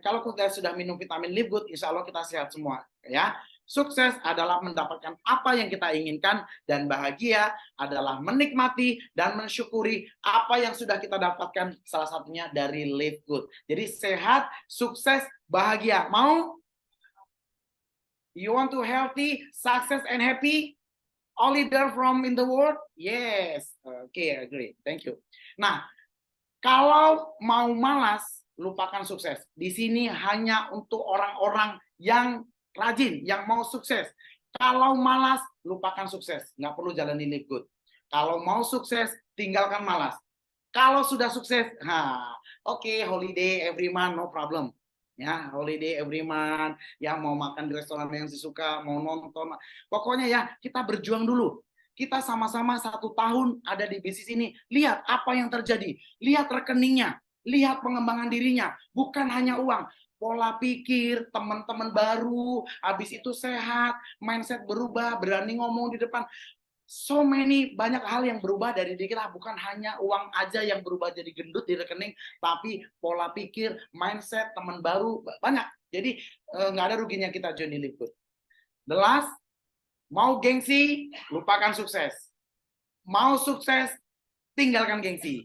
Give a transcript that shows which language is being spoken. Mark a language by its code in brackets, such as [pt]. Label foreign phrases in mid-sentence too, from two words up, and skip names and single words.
[id] Kalau kita sudah minum vitamin Live Good, [ar] insya Allah [id] kita sehat semua. Ya, sukses adalah mendapatkan apa yang kita inginkan, dan bahagia adalah menikmati dan mensyukuri apa yang sudah kita dapatkan, salah satunya dari Live Good. Jadi sehat, sukses, bahagia. Mau? [en] You want to healthy, success, and happy? All leader from in the world? Yes. Okay, agree. Thank you. [id] Nah, kalau mau malas, lupakan sukses. Di sini hanya untuk orang-orang yang rajin, yang mau sukses. Kalau malas, lupakan sukses. Nggak perlu jalani Live Good. Kalau mau sukses, tinggalkan malas. Kalau sudah sukses, oke, [en] holiday every month, no problem. Ya, holiday every month, [id] ya mau makan di restoran yang disuka, mau nonton, pokoknya ya kita berjuang dulu. Kita sama-sama 1 tahun ada di bisnis ini, lihat apa yang terjadi, lihat rekeningnya, lihat pengembangan dirinya, bukan hanya uang, pola pikir, teman-teman baru, habis itu sehat, mindset berubah, berani ngomong di depan. [en] So many, [id] banyak hal yang berubah dari diri kita, bukan hanya uang aja yang berubah jadi gendut di rekening, tapi pola pikir, mindset, teman baru, banyak. Jadi nggak ada ruginya kita join di Live Good. [en] The last, [id] mau gengsi, lupakan sukses. Mau sukses, tinggalkan gengsi.